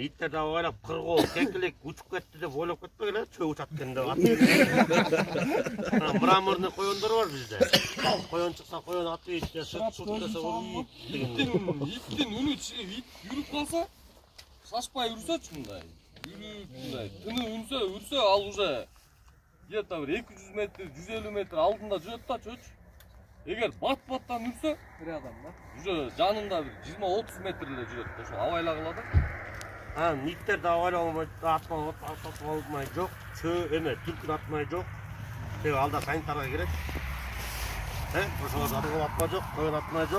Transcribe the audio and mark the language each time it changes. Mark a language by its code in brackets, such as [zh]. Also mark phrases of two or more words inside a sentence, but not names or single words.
[ky] Иттер да ойлап, кыргоо, кекилик учуп кетти деп ойлоп кетпегиле, чөө учат экен деп. Мраморный коёндор бар бизде. Коён чыкса, коён атып итте, шут десе, Иттин үнү ит жүрүп калса, шашпай үрсөчү мындай. Жүрүп мындай, тыны үрсө, ал [ru] уже где-то [ky] бир 200 метр, 150 метр алдында жүрөт да чөчү. Эгер бат-баттан үрсө, рядом да. Уже жанында бир 20-30 метр эле жүрөт. Ошо абайлагыла да. Иттер да абайлагылмай, атып албай жок, чөө эме, түлкүн атмай жок. Тек алда санитарга керет. Ошого атып атмай жок, коён атмай жок.